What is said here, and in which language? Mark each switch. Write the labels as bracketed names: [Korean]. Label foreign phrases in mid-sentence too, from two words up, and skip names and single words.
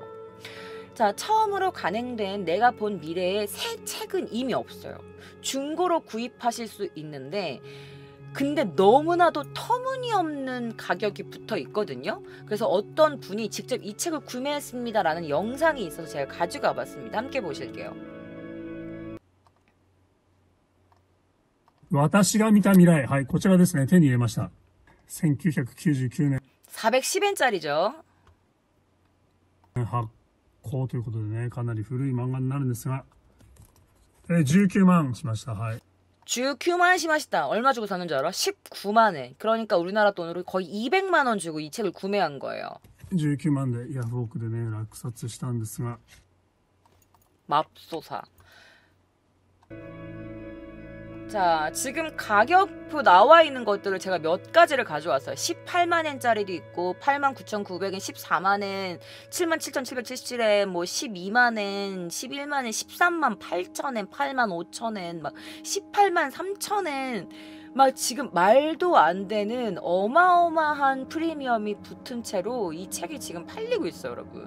[Korean] 자, 처음으로 간행된 내가 본 미래의 새 책은 이미 없어요. 중고로 구입하실 수 있는데 근데 너무나도 터무니없는 가격이 붙어 있거든요. 그래서 어떤 분이 직접 이 책을 구매했습니다라는 영상이 있어서 제가 가지고 와봤습니다. 함께 보실게요. [Japanese] 私が見た未来。はい、こちらですね。手に入れました。1999年 [Korean] 410엔짜리죠. [Japanese] 発行ということでね、かなり古い漫画になるんですが、19万しました。はい。 19万しました. [Korean] 얼마 주고 샀는 줄 알아? 19만엔. 그러니까 우리나라 돈으로 거의 200만 원 주고 이 책을 구매한 거예요. [Japanese] 19 万でヤフオクでね、落札したんですが。 [Korean] 맙소사. 자, 지금 가격표 나와 있는 것들을 제가 몇 가지를 가져왔어요. 18만엔짜리도 있고 89,900엔, 14만엔, 77,777엔, 뭐 12만엔, 11만엔, 13만 8천엔, 8만 5천엔, 막 18만 3천엔, 막 지금 말도 안 되는 어마어마한 프리미엄이 붙은 채로 이 책이 지금 팔리고 있어요, 여러분.